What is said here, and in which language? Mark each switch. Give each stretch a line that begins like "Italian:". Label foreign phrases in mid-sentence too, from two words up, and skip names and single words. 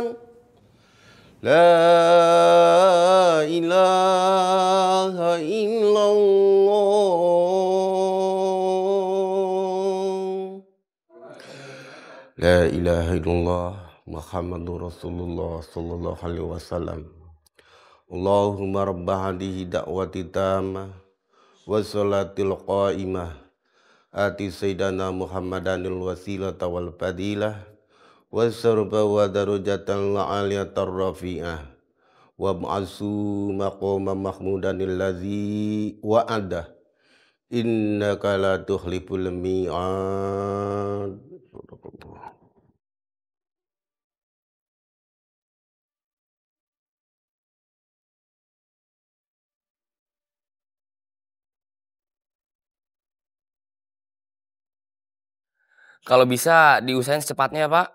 Arabic: لا إله إلا الله. لا إله إلا الله محمد رسول الله صلى الله عليه وسلم. اللهم رب هذه الدعوة التامة والصلاة القائمة آت سيدنا محمدا الوسيلة والفضيلة وسربا ودرجة العالية الرفيعة وبعث مقاما محمودا الذي وعد إنك لا تخلف الميعاد.
Indonesian: Kalau bisa diusahain secepatnya ya, Pak.